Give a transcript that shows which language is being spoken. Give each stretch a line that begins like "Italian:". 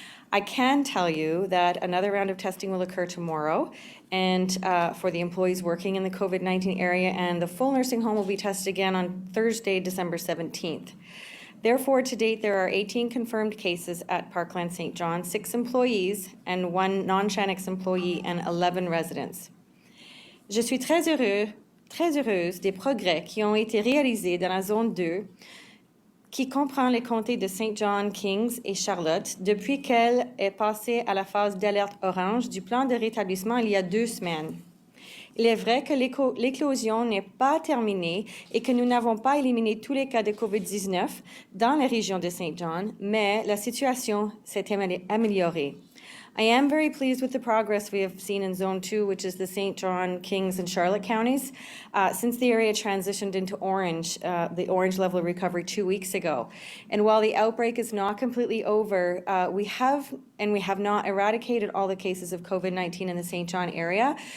English: I can tell you that another round of testing will occur tomorrow and for the employees working in the COVID-19 area, and the full nursing home will be tested again on Thursday, December 17th. Therefore, to date, there are 18 confirmed cases at Parkland St. John, 6 employees and 1 non-Shannex employee and 11 residents.
French: Je suis très heureuse des progrès qui ont été réalisés dans la zone 2, qui comprend les comtés de St. John, Kings et Charlotte, depuis qu'elle est passée à la phase d'alerte orange du plan de rétablissement il y a 2 semaines. Il est vrai que l'éclosion n'est pas terminée et que nous n'avons pas éliminé tous les cas de COVID-19 dans la région de St. John, mais la situation s'est améliorée.
English: I am very pleased with the progress we have seen in Zone 2, which is the St. John, Kings, and Charlotte counties, since the area transitioned into orange, the orange level of recovery 2 weeks ago. And while the outbreak is not completely over, we have not eradicated all the cases of COVID-19 in the St. John area.